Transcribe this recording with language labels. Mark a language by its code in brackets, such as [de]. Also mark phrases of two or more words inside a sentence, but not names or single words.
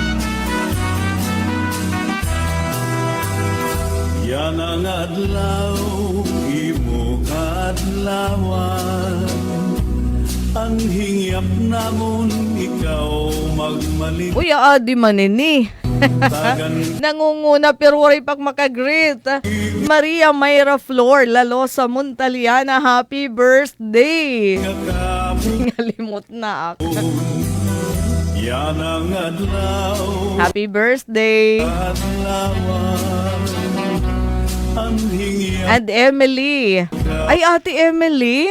[war] Yan ang adlaw, imo kadlawan. Ang hingyap namon, ikaw magmalik. Uy, adi manini. Nangunguna pero wari pag makagreet. Maria Mayra Flor Lalosa Montaliana, [en] happy birthday. [war] Ngalimot na ako. Yan ang adlaw, [en] Happy birthday. [war] adlawan. Ang hingyap And Emily. Ay, Ate Emily.